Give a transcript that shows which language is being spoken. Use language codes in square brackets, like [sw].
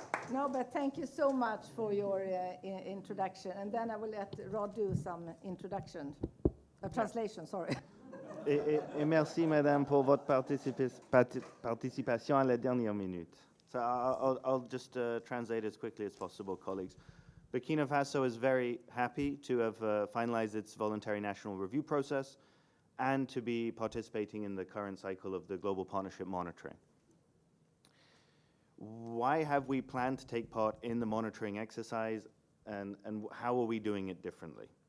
[en] No, but thank you so much for your introduction. And then I will let Rod do some introduction, translation, sorry. [fr] Et merci, Madame, pour votre participation à la dernière minute. [en] So I'll just translate as quickly as possible, colleagues. Burkina Faso is very happy to have finalized its voluntary national review process and to be participating in the current cycle of the Global Partnership Monitoring. Why have we planned to take part in the monitoring exercise, and how are we doing it differently?